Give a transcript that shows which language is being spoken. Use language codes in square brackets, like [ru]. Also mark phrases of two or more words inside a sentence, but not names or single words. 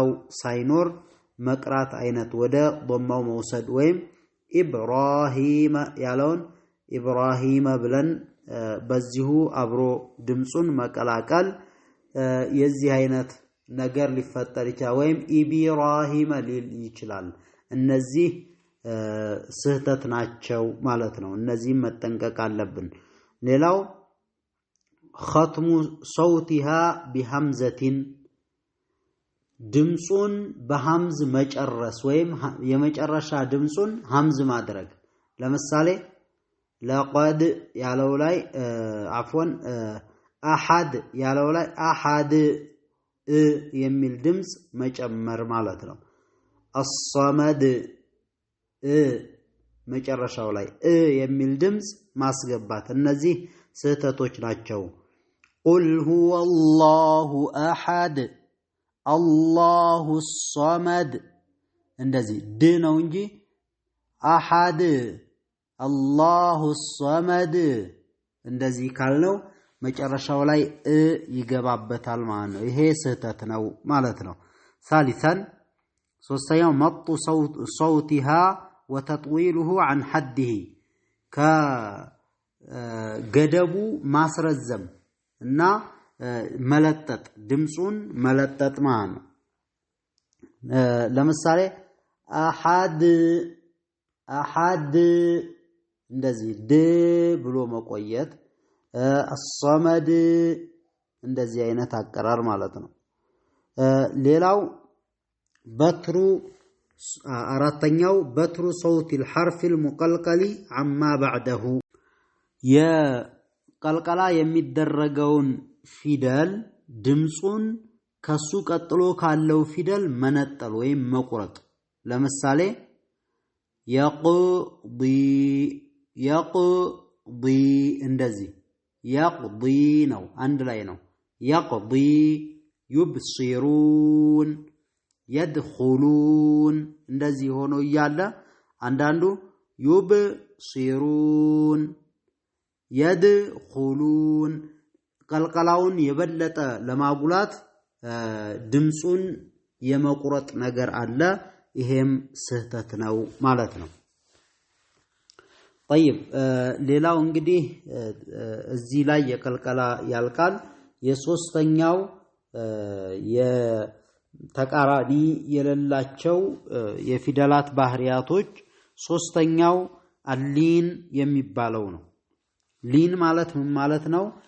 [am] ሳይኖር መቅራት አይነት ወደ ضማው መውሰድ ወይም ኢብራሂም ያለውን ኢብራሂም ብለን በዚሁ አብሮ ድምጹን መቀላቀል የዚህ አይነት ነገር ሊፈጠር ይችላል ወይም ኢብራሂም ሊል ይችላል እነዚህ ስህተት ናቸው ማለት ነው እነዚህ መጠንቀቅ አለብን ሌላው [ar] ختم صوتها بهمزه [am] ድምጹን በሐምዝ መጨረስ ወይም የመጨረሻ ድምጹን ሐምዝ ማድረግ ለምሳሌ لقد ያለው ላይ [ar] عفوا احد [am] ያለው ላይ احد የሚል ድምጽ መጨመር ማለት ነው الصمد መጨረሻው ላይ የሚል ድምጽ ማስገባት እነዚህ ስህተቶች ናቸው [ar] قل هو الله احد الله الصمد [am] እንደዚህ ድ ነው እንጂ [ar] احد الله الصمد [am] እንደዚህ ካልነው መጨረሻው ላይ ይገባበታል ማለት ነው ይሄ ስህተት ነው ማለት ነው ثالثا ሶስተኛው መጡ [ar] صوتها وتطويله عن حده [am] ከገደቡ ማስረዘም እና መለጠጥ ድምጹን መለጠጥ ማለት ነው ለምሳሌ አሐድ እንደዚህ ድ ብሎ መቆየት الصمد እንደዚህ አይነት አቀራር ማለት ነው ሌላው በትሩ አራተኛው በትሩ [ar] صوت الحرف المقلقل عما بعده [am] የቀልቀላ የሚደረገውን ፊደል ድምጹን ከሱ ቀጥሎ ካለው ፊደል መነጠል ወይም መቁረጥ ለምሳሌ يقضي እንደዚህ يقضي ነው አንድ ላይ ነው يقضي [ar] يبصرون يدخلون [am] እንደዚህ ሆኖ ይያለ አንዳንዱ [ar] يبصرون يدخلون [am] ቀልቀላውን የበለጠ ለማጉላት ድምጹን የመቁረጥ ነገር አለ ይሄም ስህተት ነው ማለት ነው طيب ሌላው እንግዲህ እዚህ ላይ የቀልቀላ ያልቃል የሶስተኛው የተቃራኒ የሌላቸው የፊደላት ባህሪያቶች ሶስተኛው አሊን የሚባለው ነው ሊን ማለት ምን ማለት ነው